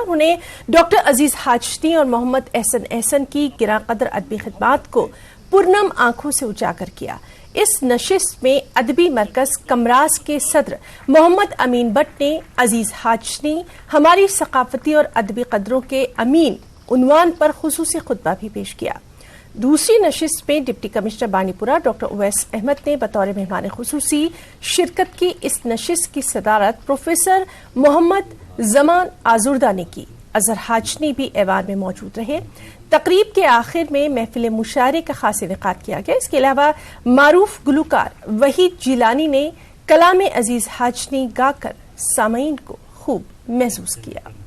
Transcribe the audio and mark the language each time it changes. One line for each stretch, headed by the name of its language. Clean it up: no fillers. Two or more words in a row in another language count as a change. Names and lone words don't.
Urdu: انہوں نے ڈاکٹر عزیز حاجنی اور محمد احسن کی گراں قدر ادبی خدمات کو پرنم آنکھوں سے اجاگر کیا۔ اس نشست میں ادبی مرکز کمراز کے صدر محمد امین بٹ نے عزیز حاجنی ہماری ثقافتی اور ادبی قدروں کے امین عنوان پر خصوصی خطبہ بھی پیش کیا۔ دوسری نشست میں ڈپٹی کمشنر بانڈی پورہ ڈاکٹر اویس احمد نے بطور مہمان خصوصی شرکت کی۔ اس نشست کی صدارت پروفیسر محمد زمان آزردہ نے کی۔ اظہر حاجنی بھی ایوان میں موجود رہے۔ تقریب کے آخر میں محفل مشاعرے کا خاص انعقاد کیا گیا۔ اس کے علاوہ معروف گلوکار وحید جیلانی نے کلام عزیز حاجنی گا کر سامعین کو خوب محسوس کیا۔